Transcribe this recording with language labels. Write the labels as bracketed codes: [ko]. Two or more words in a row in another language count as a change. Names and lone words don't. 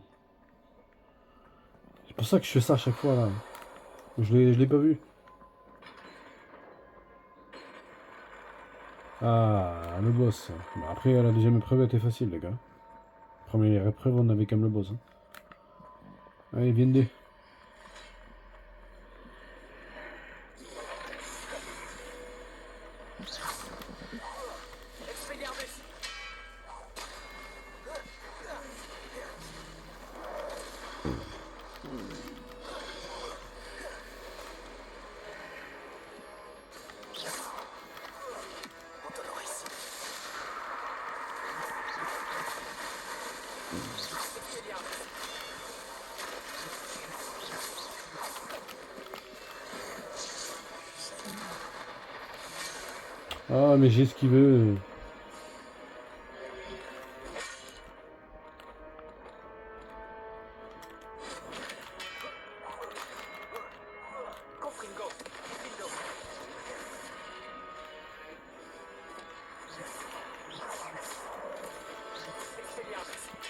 [fr] C'est pour ça que je fais ça à chaque fois, là. Je l'ai pas vu. Ah, le boss. Bah, après, la deuxième épreuve était facile, les gars. Première épreuve, on avait quand même le boss. Hein. Allez, viens de. Expelliarmus. Antoloris. Expelliarmus. Ah, mais j'ai esquivé. Confringo. Confringo. Expelliarmus.